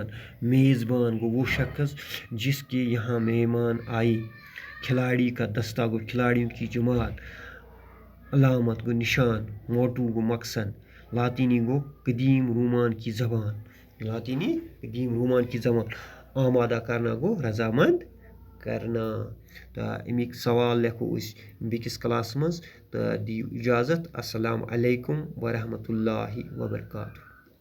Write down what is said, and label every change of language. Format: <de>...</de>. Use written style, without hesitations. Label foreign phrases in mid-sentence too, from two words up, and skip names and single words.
<ur>میزبان گو وہ شخص جس کے یہاں مہمان آئے. کھلاڑی کا دستہ گو کھلاڑیوں کی جماعت. علامت گو نشان. موٹو گو مقصد. لاطینی گو قدیم رومان کی زبان. آمادہ کرنا گو رضامند کرنا.</ur> <ks>تہٕ امیِکۍ سوال لیکھو أسۍ بیٚکِس کلاس منٛز تہٕ دِیِو اِجازت.</ks> <ar>السلام علیکم ورحمتہ اللہ وبرکاتہ.</ar>